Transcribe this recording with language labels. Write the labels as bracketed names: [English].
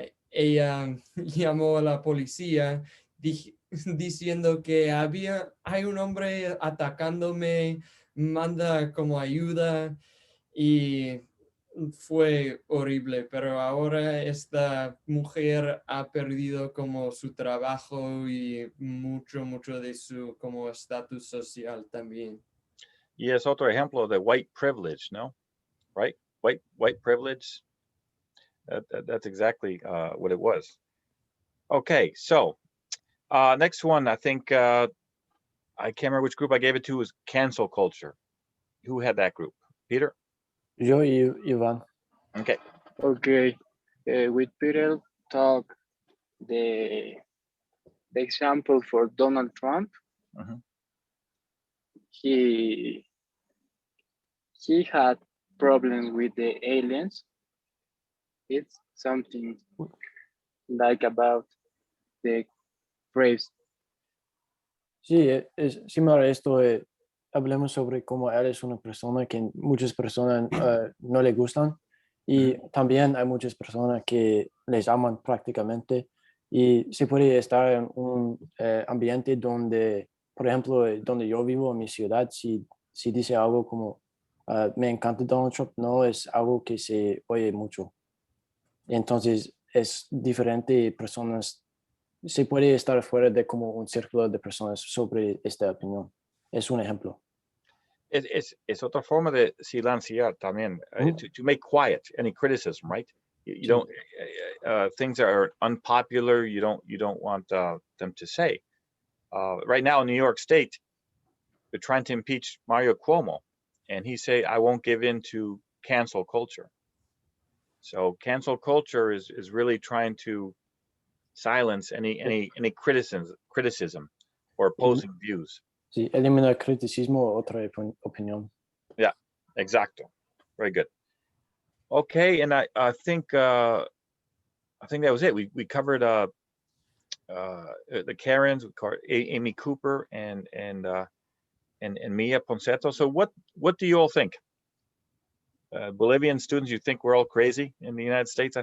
[Spanish] ella llamó a la policía diciendo que hay un hombre atacándome, manda como ayuda y fue horrible, pero ahora esta mujer ha perdido como su trabajo y mucho de su como estatus social también. Y es otro ejemplo de white privilege, ¿no? [English] Right? White privilege. That's exactly what it was. Okay, so next one, I think I can't remember which group I gave it to, was cancel culture. Who had that group? Peter? [Spanish] Yo y Ivan. [English] Okay. Okay. With Peter talk the example for Donald Trump. He had problems with the aliens. It's something like about the phrase. [Spanish] Sí, es similar a esto. Hablemos sobre cómo él es una persona que muchas personas no le gustan, y también hay muchas personas que les aman prácticamente, y se puede estar en un ambiente donde, por ejemplo, donde yo vivo en mi ciudad, si dice algo como me encanta Donald Trump, no es algo que se oye mucho. Entonces es diferente, personas, se puede estar fuera de como un círculo de personas sobre esta opinión. Es un ejemplo. Es otra forma de silenciar también, [English] to make quiet any criticism, right? You don't things that are unpopular, you don't want them to say. Right now in New York State, they're trying to impeach Mario Cuomo, and he say, I won't give in to cancel culture. So cancel culture is really trying to silence any criticism or opposing views. [Spanish] Sí, eliminar criticismo, otra opinión. [English] Yeah, exacto. Very good. Okay, and I think that was it. We covered the Karens, we covered Amy Cooper and Mia Ponceto. So what do you all think? Bolivian students, you think we're all crazy in the United States?